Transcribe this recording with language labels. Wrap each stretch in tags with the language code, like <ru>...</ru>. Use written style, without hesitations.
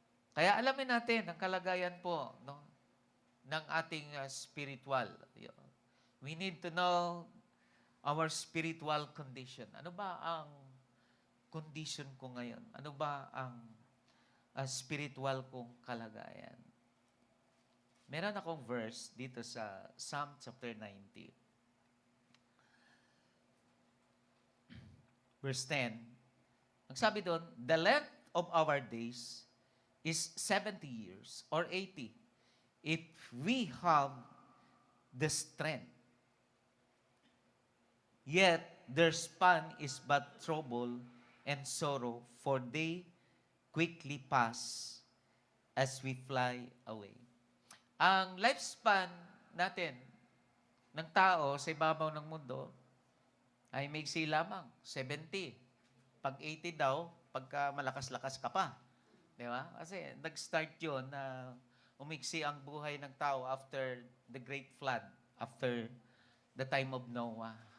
<tl>Kaya alamin natin ang kalagayan po ng ating spiritual.</tl> <en>We need to know our spiritual condition.</en> <tl>Ano ba ang condition ko ngayon? Ano ba ang spiritual kong kalagayan? Meron akong verse dito sa Psalm chapter 90. Verse 10. Ang sabi doon,</tl> <en>the length of our days is 70 years or 80 if we have the strength. Yet their span is but trouble and sorrow, for they quickly pass as we fly away.</en> <tl>Ang lifespan natin ng tao sa ibabaw ng mundo ay maiksi lamang, 70. Pag 80 daw, pagka malakas-lakas ka pa. Di ba? Kasi nag-start yun na umiksi ang buhay ng tao</tl> <en>after the great flood, after the time of Noah.</en>